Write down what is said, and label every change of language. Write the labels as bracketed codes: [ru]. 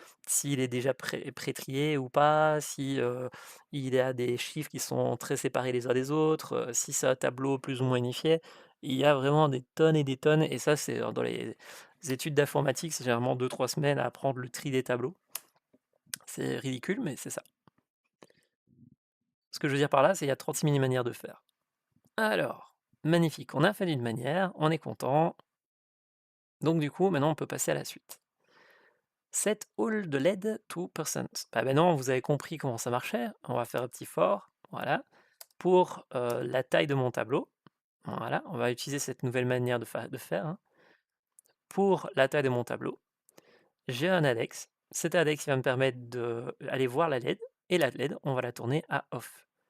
[fr] S'il est déjà pré-trié ou pas, si il y a des chiffres qui sont très séparés les uns des autres, si c'est un tableau plus ou moins unifié, il y a vraiment des tonnes et des tonnes, et ça c'est dans les études d'informatique, c'est généralement 2-3 semaines à apprendre le tri des tableaux. C'est ridicule, mais c'est ça. Ce que je veux dire par là, c'est qu'il y a 36 000 manières de faire. Alors, magnifique, on a fait d'une manière, on est content. Donc du coup, maintenant on peut passer à la suite. [en] Set all the LED to percent. [fr] Bah maintenant vous avez compris comment ça marchait. On va faire un petit for, voilà, pour la taille de mon tableau. Voilà, on va utiliser cette nouvelle manière de faire, hein. Pour la taille de mon tableau, j'ai un index. Cet index il va me permettre d'aller voir la LED, et la LED, on va la tourner à off.